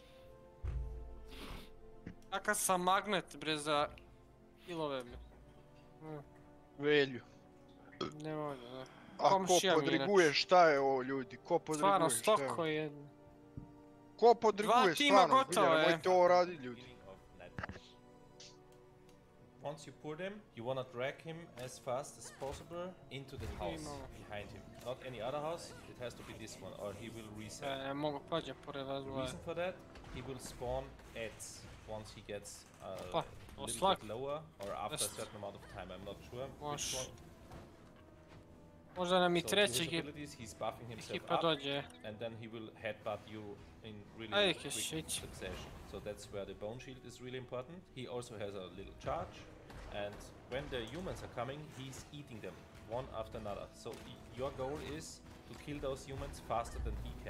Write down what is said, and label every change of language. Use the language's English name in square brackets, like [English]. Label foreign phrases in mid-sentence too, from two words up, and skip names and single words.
[Serbian] Kakav sam magnet, bre, za kilove, bre. Velju. Ne mogu, da. A ko podriguje, šta je ovo, ljudi? Ko podriguje, šta je Stvarno, ovo? stoko je. Ko podriguje, stvarno, zbilja, nemojte ovo raditi, ljudi. [English] Once you put him, you want to drag him as fast as possible into the house behind him. Not any other house, it has to be this one, or he will reset. [Serbian] Mogu prođem pored vas [English] The [Serbian] dvoje. [English] reason for that, he will spawn ads once he gets a little slug. bit lower, or after a Just- certain amount of time. I'm not sure which one. [Serbian] Možda nam i [English] So [Serbian] treći [English] his abilities, he's buffing himself [Serbian] ekipa [English] up, [Serbian] dođe. [English] and then he will headbutt you in really [Serbian] Ajde, [English] quick [Serbian] Kesić. [English] succession. So that's where the bone shield is really important. He also has a little charge, and when the humans are coming, he's eating them one after another. So your goal is to kill those humans faster than he can.